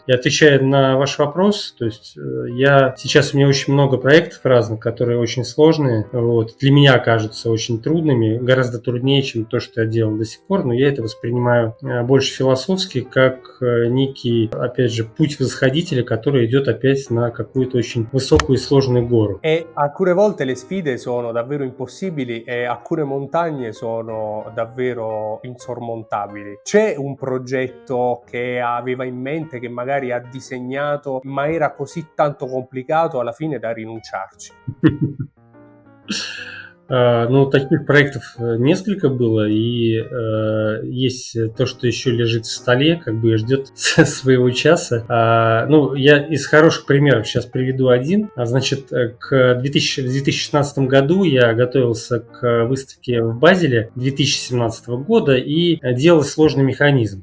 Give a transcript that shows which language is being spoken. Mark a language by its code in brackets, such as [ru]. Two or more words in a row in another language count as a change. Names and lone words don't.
[ru] И отвечая на ваш вопрос, то есть сейчас у меня очень много проектов разных, которые очень сложные, вот, для меня кажутся очень трудными, гораздо труднее, чем то, что я делал до сих пор, но я это воспринимаю больше философски, как некий, опять же, путь восходителя, который идет опять на какую-то очень высокую и сложную гору. [it] E alcune volte le sfide sono davvero impossibili e alcune montagne sono davvero insormontabili. C'è un progetto che aveva in mente, che magari ha disegnato, ma era così tanto complicato alla fine da rinunciarci? [ru] Ну, таких проектов несколько было, и есть то, что еще лежит в столе, как бы и ждет своего часа. Ну, я из хороших примеров сейчас приведу один. Значит, в 2016 году я готовился к выставке в Базеле 2017 года и делал сложный механизм.